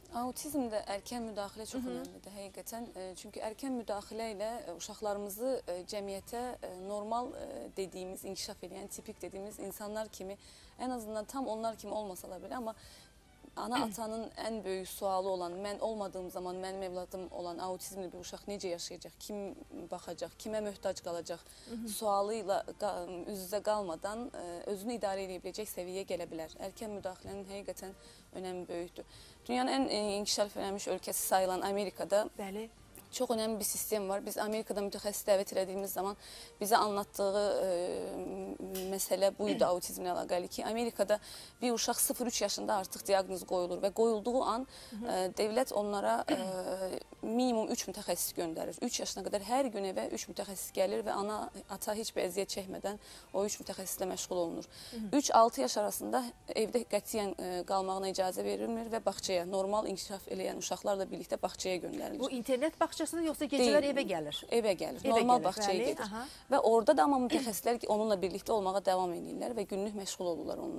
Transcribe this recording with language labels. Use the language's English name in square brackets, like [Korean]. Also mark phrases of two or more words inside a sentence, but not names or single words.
[Azerbaijani] Autizmdə erkən müdaxilə çox önəmlidir həqiqətən. Çünki erkən müdaxilə ilə uşaqlarımızı cəmiyyətə normal dediyimiz, inkişaf edən, tipik dediyimiz insanlar kimi, ən azından tam onlar kimi olmasalar belə, amma ana atanın ən böyük sualı olan, mən olmadığım zaman mənim evladım olan autizmli bir uşaq necə yaşayacaq, kim baxacaq, kimə möhtac qalacaq sualıyla üz-üzə qalmadan özünü idarə edə biləcək səviyyəyə gələ bilər. Erkən müdaxilənin həqiqətən önəmi böyükdür. Dünyanın ən inkişaf edilmiş ölkəsi sayılan Amerikada Bəli. [Turkish] çok önemli bir sistem var. Biz Amerika'da [Azerbaijani] mütəxəssis dəvət etdiyimiz [Turkish] zaman bize anlattığı mesele buydu autizmle alakalı ki Amerika'da bir uşaq 0-3 yaşında artık [Azerbaijani] diaqnoz qoyulur [Turkish] ve qoyulduğu an devlet onlara minimum 3 [Azerbaijani] mütəxəssis göndərir. 3 [Turkish] yaşına kadar her gün eve [Azerbaijani] 3 mütəxəssis gəlir ve ana ata hiçbir əziyyət çəkmədən o 3 mütəxəssislə məşğul olunur. 3-6 yaş arasında evde qətiyyən qalmağına icazə verilmir ve bağçaya normal inkişaf edən uşaqlarla birlikte bağçaya göndərilir. Bu internet bağçası bağçasına yoxsa gecələr Deyil. evə gəlir? Evə gəlir, Evə normal gəlir, bağçaya bəli, gedir. aha. Və orada da amma mütəxəssislər onunla birlikdə olmağa davam edirlər və günlük məşğul olurlar onunla.